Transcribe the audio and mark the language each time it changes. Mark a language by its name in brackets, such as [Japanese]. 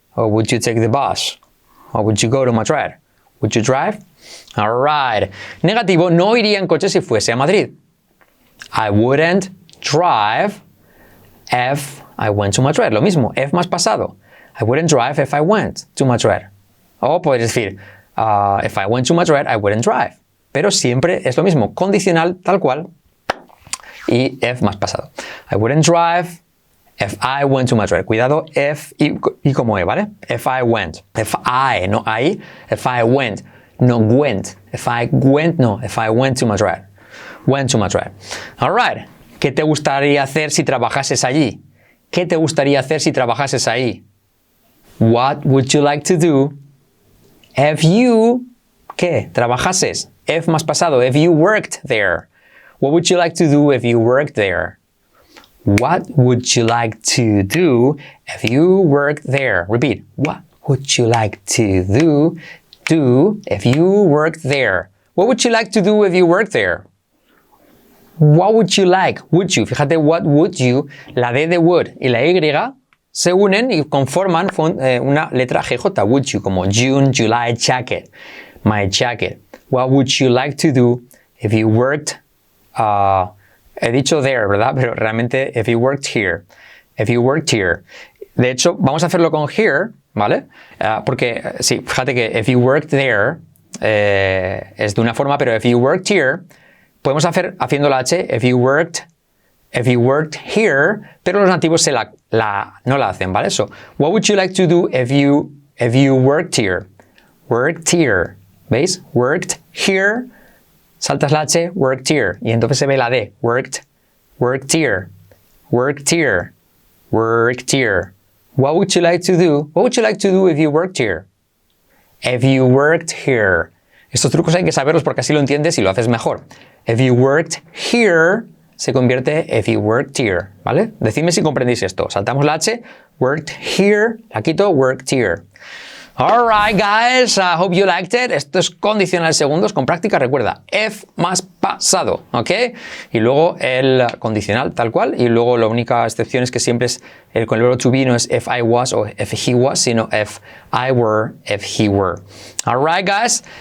[English] Or would you take the bus? Or would you go to Madrid? Would you drive? All right. [Spanish] Negativo, no iría en coche si fuese a Madrid. [English] I wouldn't drive if I went to Madrid. Lo mismo, if más pasado. I wouldn't drive if I went to Madrid. O puedes decir, if I went to Madrid, I wouldn't drive. [Spanish] Pero siempre es lo mismo, condicional tal cual y if más pasado. [English] I wouldn't drive if I went to Madrid. Cuidado, if y como E, ¿vale? If I went. If I, no I. If I went, no went. If I went, no. If I went to Madrid. Went to Madrid. All right. [Spanish] ¿Qué te gustaría hacer si trabajases allí? ¿Qué te gustaría hacer si trabajases ahí? [English] What would you like to do if you, ¿qué? Trabajases. If más pasado. If you worked there. What would you like to do if you worked there? What would you like to do if you worked there? Repeat. What would you like to do if you worked there? What would you like to do if you worked there? [Spanish] What would you like? Would you. Fíjate, what would you, la D de would y la Y se unen y conforman una letra GJ. [English] Would you, como June, July, jacket. My jacket. What would you like to do if you worked he dicho there, ¿verdad? Pero realmente, if you worked here. If you worked here. [Spanish] De hecho, vamos a hacerlo con here, ¿vale? Porque, sí, fíjate que if you worked there es de una forma, pero if you worked here, podemos hacer haciendo la H, if you worked here, pero los nativos no la hacen, ¿vale? [English] So, what would you like to do if you worked here? Worked here. ¿Veis? Worked here. saltas la H, worked here, y entonces se ve la D, worked, worked here, worked here, worked here. What would you like to do? What would you like to do if you worked here? If you worked here. [Spanish] Estos trucos hay que saberlos porque así lo entiendes y lo haces mejor. If you worked here, se convierte if you worked here, ¿vale? Decidme si comprendéis esto. Saltamos la H, worked here, la quito, worked here. [English] Alright, guys, I hope you liked it. [Spanish] Esto es condicional segundos con práctica. Recuerda, if más pasado, ¿ok? Y luego el condicional tal cual. Y luego la única excepción es que siempre es con el verbo to be, no es if I was o if he was, sino if I were, if he were. Alright, guys.